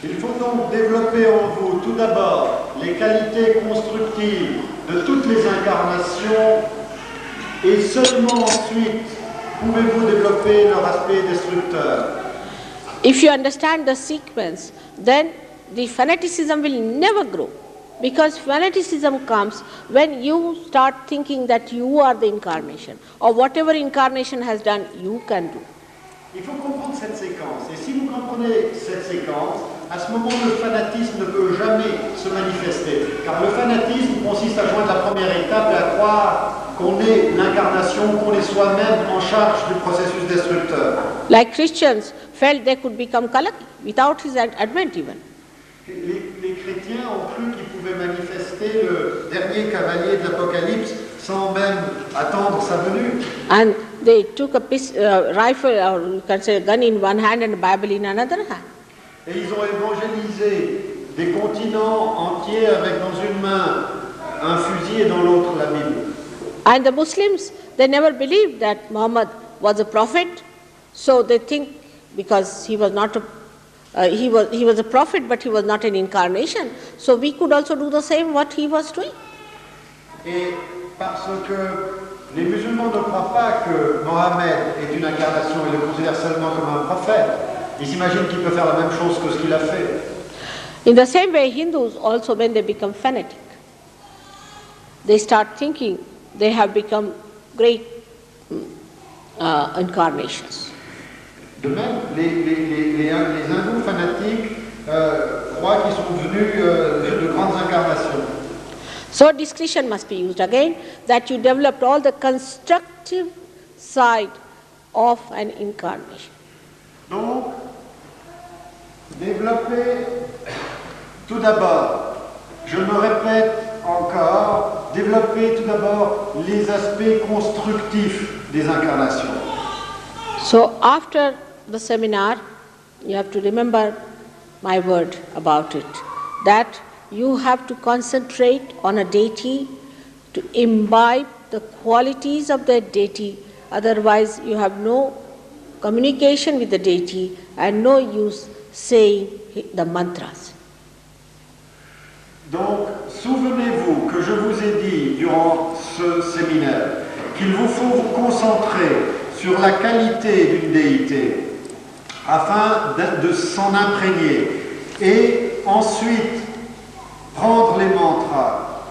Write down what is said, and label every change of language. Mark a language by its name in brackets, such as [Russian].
[French] Il faut donc développer en vous tout d'abord les qualités constructives de toutes les incarnations, et seulement ensuite pouvez-vous développer leur aspect destructeur. [English] If you understand the sequence, then the fanaticism will never grow. Because fanaticism comes when you start thinking that you are the incarnation, or whatever incarnation has done, you can do. [French] Il faut comprendre cette séquence. Et si vous comprenez cette séquence, à ce moment, le fanatisme ne peut jamais se manifester. Car le fanatisme consiste à joindre la première étape et à croire qu'on est l'incarnation, qu'on est soi-même en charge du processus destructeur. [English] Like Christians felt they could become Kalaki without his advent even. [French] Les chrétiens ont cru qu'ils pouvaient manifester le dernier cavalier de l'Apocalypse sans même attendre sa venue. [English] And they took a rifle, or you can say a gun in one hand and a Bible in another hand. [French] Et ils ont évangélisé des continents entiers avec dans une main un fusil et dans l'autre la Bible. [English] And the Muslims, they never believed that Muhammad was a prophet, so they think because he was not he was a prophet, but he was not an incarnation. So we could also do the same what he was doing. [French] Et parce que les musulmans ne croient pas que Mohammed est une incarnation, ils le considèrent seulement comme un prophète. Ils s'imaginent qu'il peut faire la même chose que ce qu'il a fait. [English] In the same way, Hindus also, when they become fanatic, they start thinking they have become great incarnations. [French] De même, les hindous fanatiques croient qu'ils sont devenus de grandes incarnations. [English] So discretion must be used again, that you developed all the constructive side of an incarnation. [French] Donc, développer tout d'abord, je me répète encore, développer tout d'abord les aspects constructifs des incarnations. [English] So after the seminar, you have to remember my word about it, that you have to concentrate on a deity, to imbibe the qualities of that deity, otherwise you have no communication with the deity and no use saying the mantras. [French] Donc, souvenez-vous que je vous ai dit durant ce séminaire qu'il vous faut vous concentrer sur la qualité d'une déité afin de s'en imprégner et ensuite prendre les mantras.